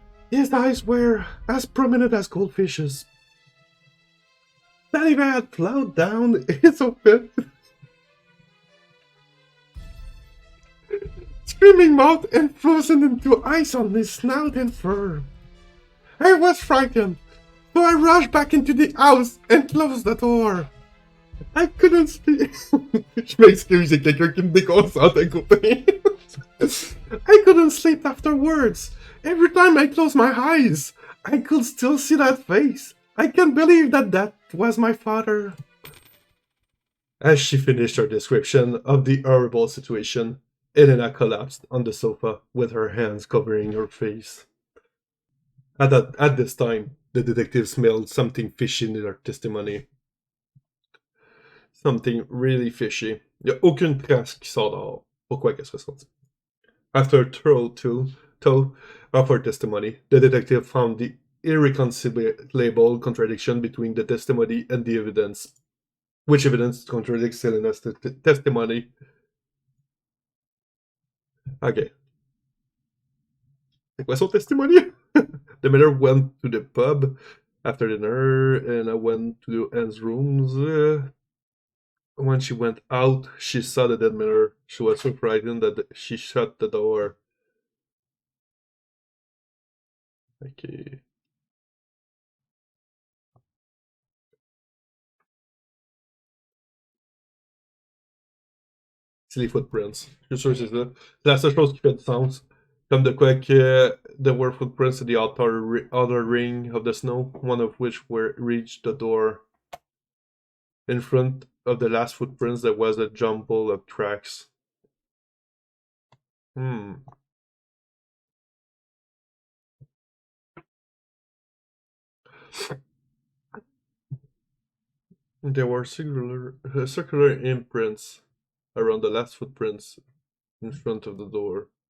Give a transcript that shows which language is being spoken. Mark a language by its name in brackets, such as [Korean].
[English] His eyes were as prominent as goldfishes. Saliva had flowed down his open, screaming mouth and frozen into ice on his snout and fur. I was frightened, so I rushed back into the house and closed the door. I couldn't sleep. [French] Je m'excuse, c'est quelqu'un qui me déconcentre à côté. [English] I couldn't sleep afterwards. Every time I closed my eyes, I could still see that face. I can't believe that was my father. As she finished her description of the horrible situation, Elena collapsed on the sofa with her hands covering her face. At this time, the detective smelled something fishy in her testimony. Something really fishy. [French] Il n'y a aucune trace qui sort dehors. Pourquoi qu'elle serait sortie? [English] After a thorough of her testimony, the detective found the irreconcilable contradiction between the testimony and the evidence. Which evidence contradicts Elena's testimony? Okay. [French] C'est quoi son testimony? [English] The miller went to the pub after dinner and I went to Anne's rooms. When she went out, she saw the dead miller. She was so frightened that she shut the door. Okay. [French] C'est les footprints. Je suis sûr que c'est ça. C'est la seule chose qui fait du sens. Comme de quoi [English] there were footprints in the outer ring of the snow, one of which reached the door. In front of the last footprints, there was a jumble of tracks. There were circular imprints around the last footprints in front of the door.